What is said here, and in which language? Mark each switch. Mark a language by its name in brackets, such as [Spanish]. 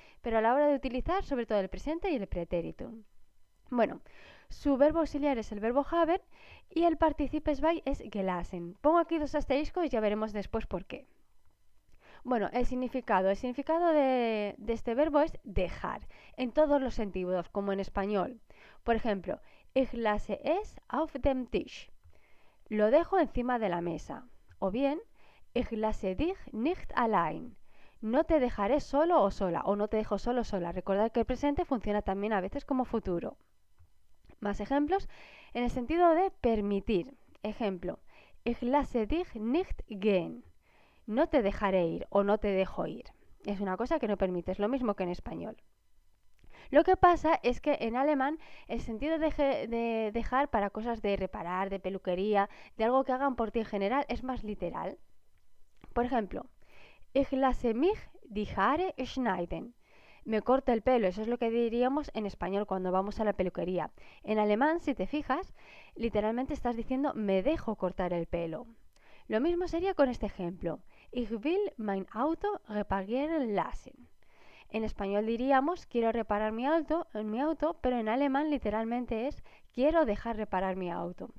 [Spanish] Pero a la hora de utilizar, sobre todo el presente y el pretéritum. Bueno, su verbo auxiliar es el verbo haben y el partícipe zwei es gelassen. Pongo aquí dos asteriscos y ya veremos después por qué. Bueno, el significado. El significado de este verbo es dejar, en todos los sentidos, como en español. Por ejemplo, [German] ich lasse es auf dem Tisch. [Spanish] Lo dejo encima de la mesa. O bien, [German] ich lasse dich nicht allein. [Spanish] No te dejaré solo o sola, o no te dejo solo o sola. Recordad que el presente funciona también a veces como futuro. Más ejemplos en el sentido de permitir. Ejemplo, [German] ich lasse dich nicht gehen. [Spanish] No te dejaré ir o no te dejo ir. Es una cosa que no permites, lo mismo que en español. Lo que pasa es que en alemán el sentido de dejar para cosas de reparar, de peluquería, de algo que hagan por ti en general, es más literal. Por ejemplo, [German] ich lasse mich die Haare schneiden. [Spanish] Me corto el pelo, eso es lo que diríamos en español cuando vamos a la peluquería. En alemán, si te fijas, literalmente estás diciendo me dejo cortar el pelo. Lo mismo sería con este ejemplo. [German] Ich will mein Auto reparieren lassen. [Spanish] En español diríamos quiero reparar mi auto, pero en alemán literalmente es quiero dejar reparar mi auto.